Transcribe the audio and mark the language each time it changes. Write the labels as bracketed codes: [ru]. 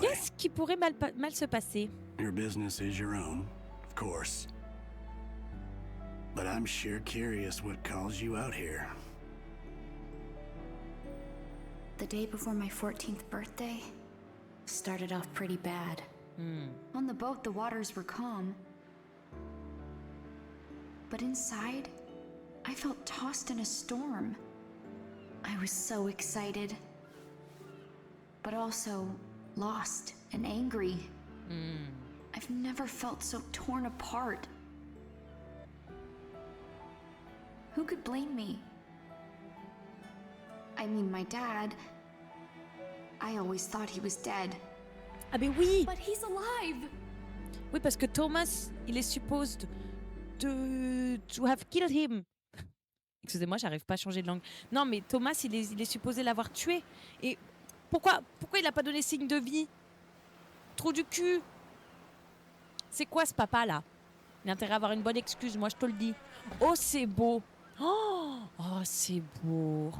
[fr] Qu'est-ce qui pourrait mal se passer? [en] your business is your own, of course. But I'm sure curious what calls you out here. The day before my 14th birthday started off pretty bad. On the boat, the waters were calm. But inside, I felt tossed in a storm. I was so excited, but also lost and angry. I've never felt so torn apart. Who could blame me? I mean, my dad. I always thought he was dead. [fr] Ah ben oui. [en] But he's alive! [fr] Oui, parce que Thomas, il est [en] supposed to have killed him. [fr] Excusez-moi, j'arrive pas à changer de langue. Non, mais Thomas, il est supposé l'avoir tué. Et pourquoi il a pas donné signe de vie? Trou du cul. C'est quoi ce papa là? Il a intérêt à avoir une bonne excuse, moi je te le dis. Oh, c'est beau. Oh, c'est beau.